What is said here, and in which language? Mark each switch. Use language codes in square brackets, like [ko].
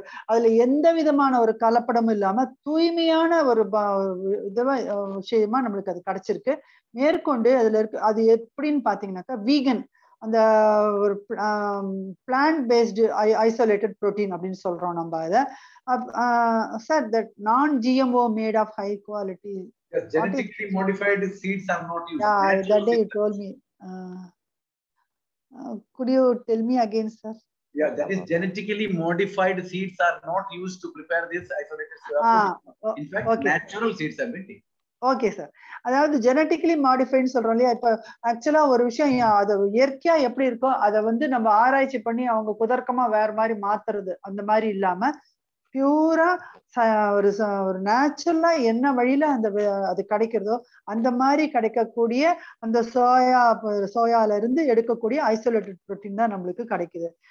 [ta] அதுல எந்த விதமான ஒரு கலப்படமும் இல்லாம தூய்மையான ஒரு விஷயமா நம்மளுக்கு அது கிடைச்சிருக்கு. மேற்கொண்டு அதுல இருக்கு அது எப்படின்னு பாத்தீங்கன்னாக்கா வீகன், அந்த ஒரு பிளான்ட் பேஸ்டு ஐசோலேட்டட் புரோட்டீன் அப்படின்னு சொல்றோம் நம்ம அதை. [en] Sir, that non GMO made of high quality. Genetically modified seeds are not used. Yeah, that day you told me. Could you tell me again, sir? Yeah, that is genetically modified seeds are not used to prepare this isolated soya protein. In fact, okay, natural seeds have been taken. Okay sir. [ta] அதாவது genetically மாடிஃபைன்னு சொல்றோம் இல்லையா, இப்ப ஆக்சுவலா ஒரு விஷயம் அது இயற்கையா எப்படி இருக்கோ அதை வந்து நம்ம ஆராய்ச்சி பண்ணி அவங்க குதர்க்கமா வேற மாதிரி மாத்துறது அந்த மாதிரி இல்லாம பியூரா ஒரு நேச்சுரலா என்ன வழியில அது கிடைக்கிறதோ அந்த மாதிரி கிடைக்கக்கூடிய அந்த சோயால இருந்து எடுக்கக்கூடிய ஐசோலேட்டட் புரோட்டீன் தான் நம்மளுக்கு கிடைக்குது.